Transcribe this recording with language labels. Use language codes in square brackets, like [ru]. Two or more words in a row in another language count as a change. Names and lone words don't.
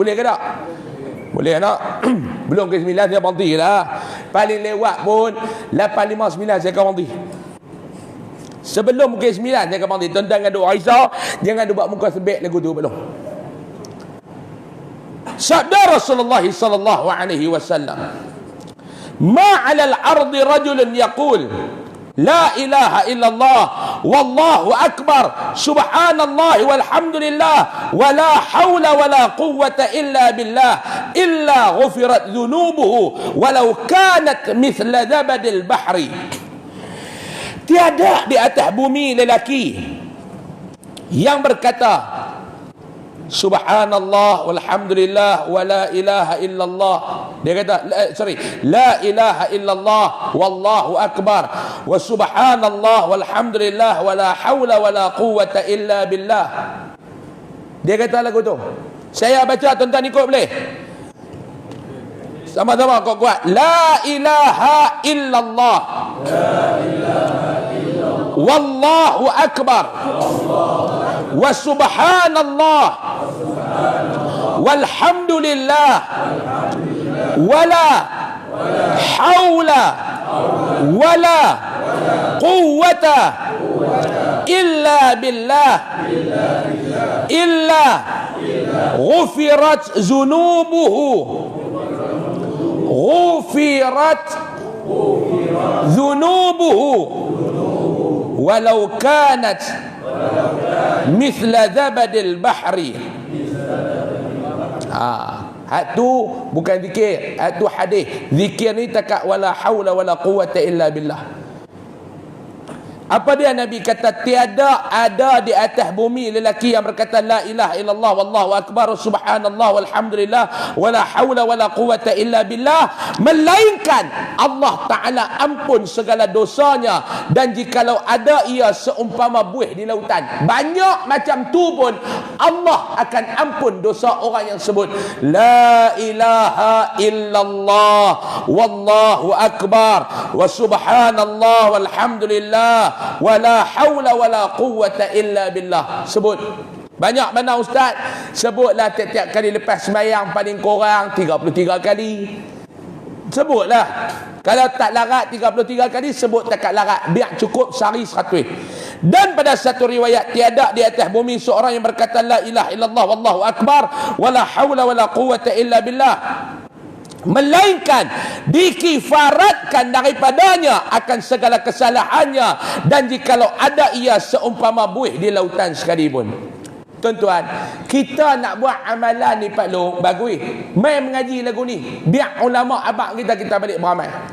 [ms] Boleh ke tak? Boleh tak? Belum ke 9 saya berhenti lah. Paling lewat pun 8.59 saya akan berhenti. Sebelum ke 9 saya akan berhenti. Tuan-tuan dengan doa Aisyah, jangan buat muka sebek lagu tu belum. Sabda Rasulullah [ar] صلى الله عليه وسلم ما على الأرض رجل يقول لا إله إلا الله والله أكبر سبحان الله والحمد لله ولا حول ولا قوة إلا بالله إلا غفرت ذنوبه ولو كانت مثل زبد البحر. [ms] Tiada di atas bumi lelaki yang berkata [ar] سبحان الله والحمد لله ولا إله إلا الله. [ms] Dia kata [ar] لا إله إلا الله والله أكبر وسبحان الله والحمد لله ولا حول ولا قوة إلا بالله. [ms] Dia kata lagu tu. Saya baca, tuan-tuan ikut boleh? Sama-sama kuat-kuat. [ar] لا إله إلا الله لا إله إلا الله والله أكبر وسبحان الله والحمد لله ولا حول ولا قوة إلا بالله إلا غفرت ذنوبه غفرت ذنوبه ولو كانت مثل زبد البحر. [ms] Hak tu bukan zikir, hak tu hadis. Zikir ni takat [ar] ولا حول ولا قوة إلا بالله. [ms] Apa dia Nabi kata? Tiada ada di atas bumi lelaki yang berkata [ar] لا إله إلا الله والله أكبر سبحان الله والحمد لله ولا حول ولا قوة إلا بالله, [ms] melainkan Allah Ta'ala ampun segala dosanya, dan jikalau ada ia seumpama buih di lautan. Banyak macam tu pun Allah akan ampun dosa orang yang sebut [ar] لا إله إلا الله والله أكبر وسبحان الله والحمد لله ولا حول ولا قوة إلا بالله. [ms] Sebut banyak mana ustaz? Sebutlah tiap-tiap kali lepas sembahyang paling kurang 33 kali. Sebutlah. Kalau tak larat 33 kali, sebut takat larat, biar cukup sehari 100. Dan pada satu riwayat, tiada di atas bumi seorang yang berkata [ar] لا إله إلا الله والله أكبر ولا حول ولا قوة إلا بالله, [ms] melainkan dikifaratkan daripadanya akan segala kesalahannya, dan jikalau ada ia seumpama buih di lautan sekalipun. Tuan-tuan, kita nak buat amalan ni Pak Long, bagus. Mai mengaji lagu ni, biar ulama abang kita balik beramal.